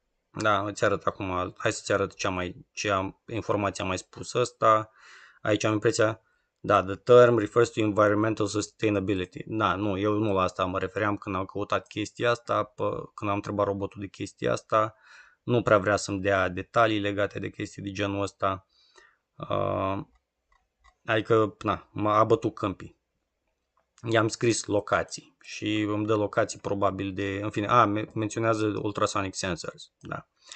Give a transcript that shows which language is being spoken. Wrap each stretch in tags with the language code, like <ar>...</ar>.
<ro>Da, îți arăt acum, hai să-ți arăt informația am mai spus asta. Aici am impresia, da,</ro> <en>the term refers to environmental sustainability.</en> <ro>Da, nu, eu nu la asta mă refeream când am căutat chestia asta, când am întrebat robotul de chestia asta. Nu prea vrea să-mi dea detalii legate de chestii de genul ăsta. Adică, na, m-a bătut câmpii. I-am scris locații și îmi dă locații probabil de, în fine, menționează ultrasonic sensors, da.</ro>